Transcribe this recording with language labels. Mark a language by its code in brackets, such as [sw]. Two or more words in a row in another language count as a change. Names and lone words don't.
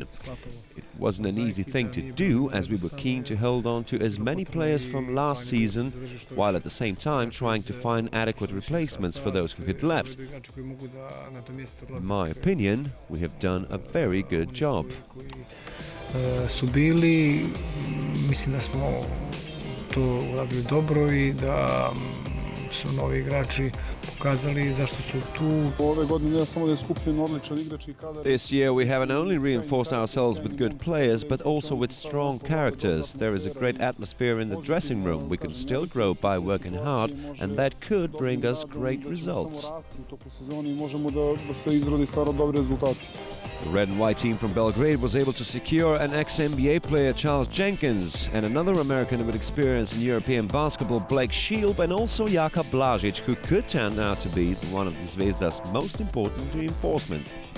[en] It wasn't an easy thing to do, as we were keen to hold on to as many players from last season, while at the same time trying to find adequate replacements for those who had left. In my opinion, we have done a very good job. [sr] Mislim da smo to uradili dobro I da su novi igrači pokazali zašto su tu. [en] This year we haven't only reinforced ourselves with good players, but also with strong characters. There is a great atmosphere in the dressing room. We can still grow by working hard, and that could bring us great results. The red and white team from Belgrade was able to secure an ex-NBA player, Charles Jenkins, and another American with experience in European basketball, Blake Shield, and also Jaka Blažić, who could turn out to be one of the Zvezda's most important reinforcements.